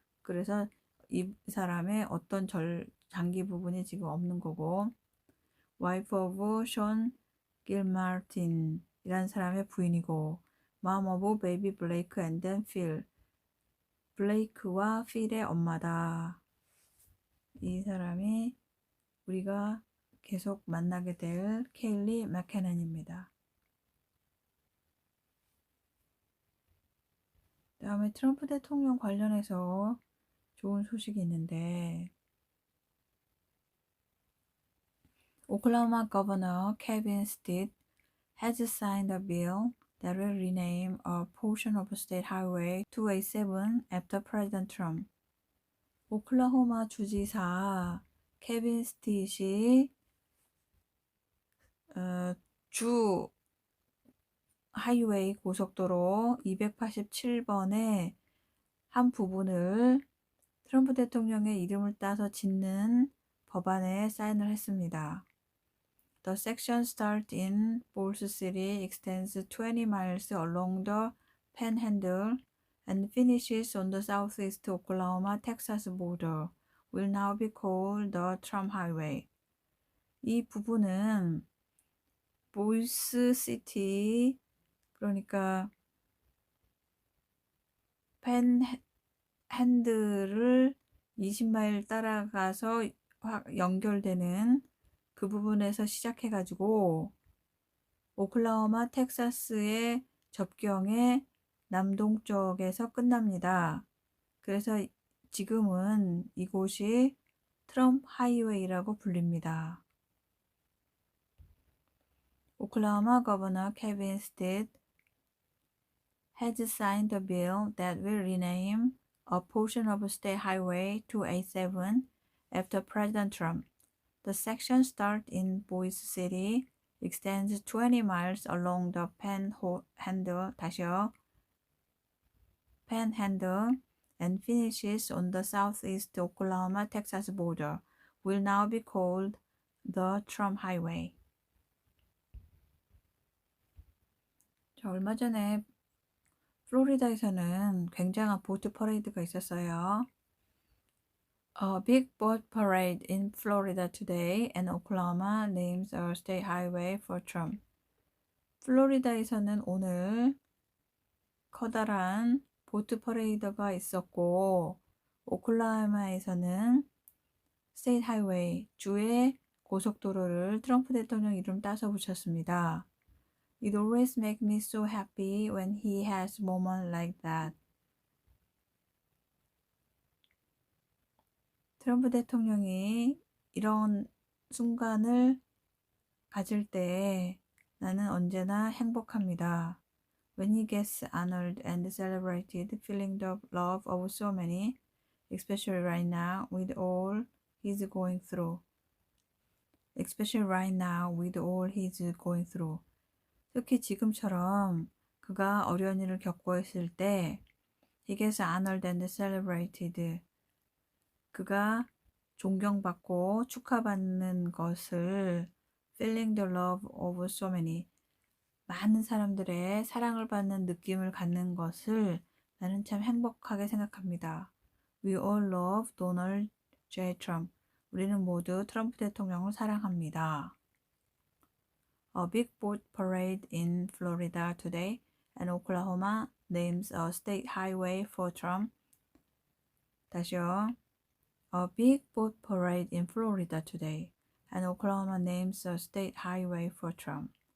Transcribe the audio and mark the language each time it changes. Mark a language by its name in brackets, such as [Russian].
[Korean] 그래서 이 사람의 어떤 장기 부분이 지금 없는 거고, [English] wife of Sean Gilmartin [Korean] 이란 사람의 부인이고, [English] mom of baby Blake and then Phil, [Korean] 블레이크와 필의 엄마다. 이 사람이 우리가 계속 만나게 될 케일리 맥케넨입니다. 다음에 트럼프 대통령 관련해서 좋은 소식이 있는데 오클라호마 거버너 케빈 스티드 [English] has signed a bill that will rename a portion of State Highway 287 after President Trump. [Korean] 오클라호마 주지사 케빈 스티드이 주 하이웨이 고속도로 287번의 한 부분을 트럼프 대통령의 이름을 따서 짓는 법안에 사인을 했습니다. [English] The section starts in Falls City, extends 20 miles along the Panhandle, and finishes on the southeast Oklahoma-Texas border. Will now be called the Trump Highway. [Korean] 이 부분은 보이스 시티, 그러니까 팬핸들을 20마일 따라가서 연결되는 그 부분에서 시작해가지고 오클라호마 텍사스의 접경의 남동쪽에서 끝납니다. 그래서 지금은 이곳이 트럼프 하이웨이라고 불립니다. [English] Oklahoma Governor Kevin Stitt has signed a bill that will rename a portion of State Highway 287 after President Trump. The section starts in Boise City, extends 20 miles along the Panhandle, and finishes on the southeast Oklahoma-Texas border, will now be called the Trump Highway. [Korean] 자, 얼마 전에 플로리다에서는 굉장한 보트 퍼레이드가 있었어요. [English] A big boat parade in Florida today, and Oklahoma names a state highway for Trump. [Korean] 플로리다에서는 오늘 커다란 보트 퍼레이드가 있었고, 오클라호마에서는 스테이트 하이웨이, 주의 고속도로를 트럼프 대통령 이름 따서 붙였습니다. [English] It always makes me so happy when he has moments like that. [Korean] 트럼프 대통령이 이런 순간을 가질 때 나는 언제나 행복합니다. [English] When he gets honored and celebrated, feeling the love of so many, especially right now with all he's going through. Especially right now with all he's going through. [Korean] 특히 지금처럼 그가 어려운 일을 겪고 있을 때 [English] he gets honored and celebrated. [Korean] 그가 존경받고 축하받는 것을 [English] feeling the love of so many. [Korean] 많은 사람들의 사랑을 받는 느낌을 갖는 것을 나는 참 행복하게 생각합니다. [English] We all love Donald J. Trump. [Korean] 우리는 모두 트럼프 대통령을 사랑합니다. [English] A big boat parade in Florida today, and Oklahoma names a state highway for Trump. [Korean] 다시요. [English] A big boat parade in Florida today, and Oklahoma names a state highway for Trump.